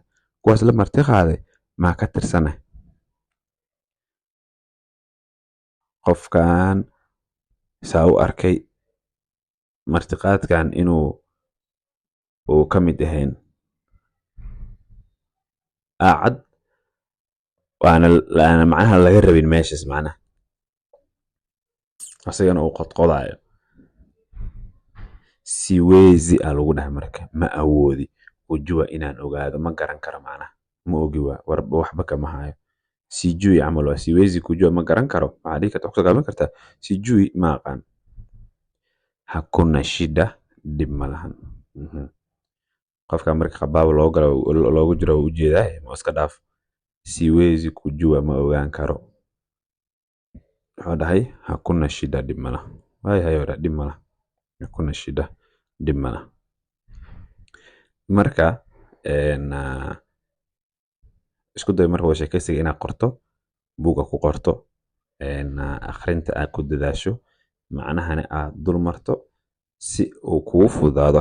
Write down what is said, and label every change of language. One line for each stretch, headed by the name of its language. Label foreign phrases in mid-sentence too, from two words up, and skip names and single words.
Somali: Kuwaas la marti qaaday ma ka tirsanay. Qofkan saa u arkay martiqaadkan inuu ka mid ahayn cad, waana macnaha laga rabin meeshas macnaha. Asagana uu qodqodaayo. Siwezi aa lagu dhahay marka, ma awoodi. Kujua inaan ogaado, ma garan karo macnaha. Ma ogi waa, waxba kama hayo. Sijui camal waa,
Swahili: siwezi kujua,
Somali: ma garan karo. Waxaa dhihi kartaa, kusoo gaaban kartaa, sijui ma aqaan.
Swahili: Hakuna shida,
Somali: dhib ma lahan. Qofka marka qabaab loogu jiro u jeedaa, ma iska dhaaf.
Swahili: Siwezi kujua,
Somali: ma ogaan karo. Wuxuu dhahay,
Swahili: hakuna shida,
Somali: dhib ma lahan. Hayo dhib ma lahan.
Swahili: Hakuna shida,
Somali: dhib ma lahan. Marka isku day marka sheekaysiga inaad qorto, buuga ku qorto, akhrinta aad ku dadaasho, macnahana aad dul marto si uu kugu fududaado.